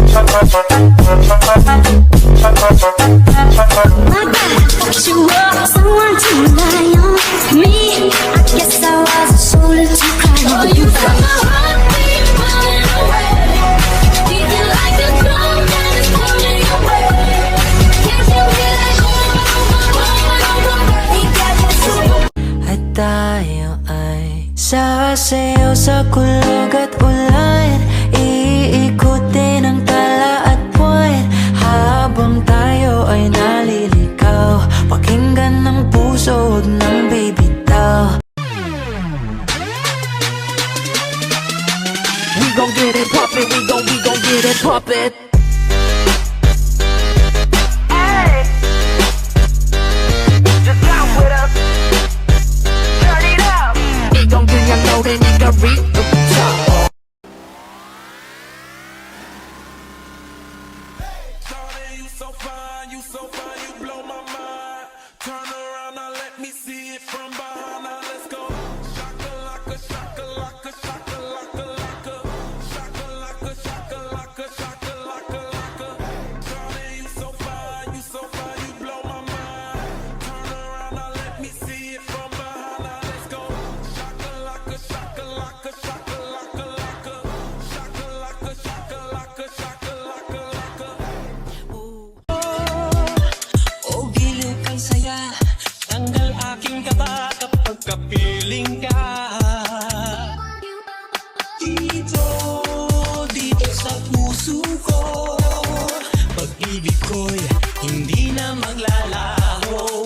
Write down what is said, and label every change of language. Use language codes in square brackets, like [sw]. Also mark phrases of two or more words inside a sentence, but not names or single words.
[en] You were someone to rely on. Me, I guess I was a shoulder to cry on. You got my heartbeat running away, beating like a drum that is pulling away. Can't you hear that? [tl] At tayo ay sasayaw sa kulog at ulan, iikutin ang tala at buwan, habang tayo ay nalilikaw. Pakinggan ng puso, huwag ng bibitaw. [en] We gon' get it poppin', we gon' get it poppin'. Hey, just got with us. Turn it up. [ko] 이건 그냥 노래니까 [en] read the top. Shawty, you so fine, you so fine, you blow my mind. Turn around now, let me see it from behind. Now let's go. Shakalaka, shakalaka, shakalaka, laka. Shakalaka, shakalaka, shakalaka, laka. Shawty, you so fine, you blow my mind. Turn around now, let me see it from behind. Now let's go. Shakalaka, shakalaka, shakalaka, laka. Shakalaka, shakalaka, shakalaka, laka. [tl] O giliw kang saya, tanggal aking kaba kapag kapiling ka. Dito, dito sa puso ko, pag-ibig ko'y hindi na maglalaho.